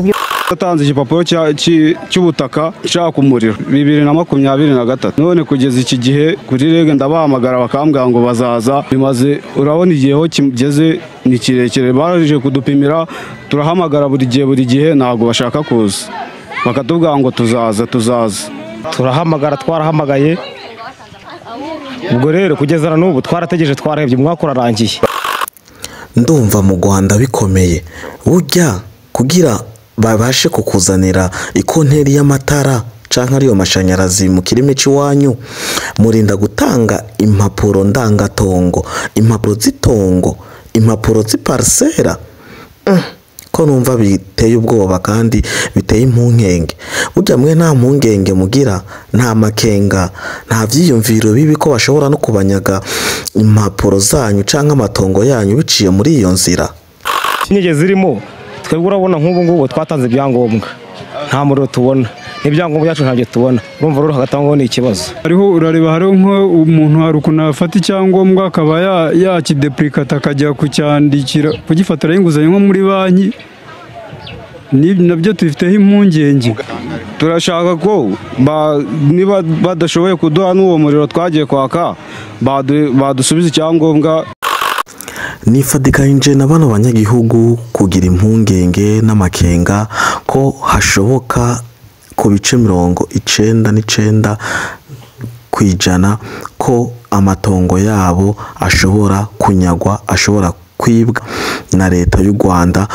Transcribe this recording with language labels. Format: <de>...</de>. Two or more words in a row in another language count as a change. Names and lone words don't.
<rw>Batanze igipapuro cy'ubutaka nshaka umuriro 2023 none kugeza iki gihe kuri rege ndabahamagara bakambwira ngo bazaza bimaze urabona igihe ho kigeze ni kirekire baraje kudupimira turahamagara buri gihe ntago bashaka kuza bakatubwira ngo tuzaza turahamagara twarahamagaye ubwo rero kugeza n'ubu twarategereje twarahebye umwaka urarangiye.</rw> <rn>Ndumva mu Rwanda bikomeye burya kugira babashe kukuzanira ikonteri y'amatara canke ariyo mashanyarazi mu kirime cy'iwanyu murinda gutanga impapuro ndangatongo, impapuro z'itongo, impapuro z'iparsera. ko numva biteye ubwoba kandi biteye impungenge. Burya mwe nta mpungenge mugira, nta makenga, nta vyiyumviro bibi ko bashobora no kubanyaga impapuro zanyu canke amatongo yanyu biciye muri iyo nzira?</rn> <rw>Sinige zirimo twebwe urabona nk'ubu ngubu twatanze ibyangombwa nta muriro tubona, n'ibyangombwa byacu ntabyo tubona, urumva rero hagatangaho ni ikibazo. Hariho urareba hariho nk'umuntu hari ukuntu afata icyangombwa akaba yakidepurikata akajya kucyandikira kugifatira inguzanyo nko muri banki, nabyo tubifiteho impungenge. Turashaka ko niba badashoboye kuduha n'uwo muriro twagiye kwaka badusubiza icyangombwa.</rw> <rn>Nifadikanyije na bano banyagihugu kugira impungenge n'amakenga ko hashoboka ku bice 99% kwijana ko amatongo yabo ashobora kunyagwa, ashobora kwibwa na leta y'u Rwanda.</rn>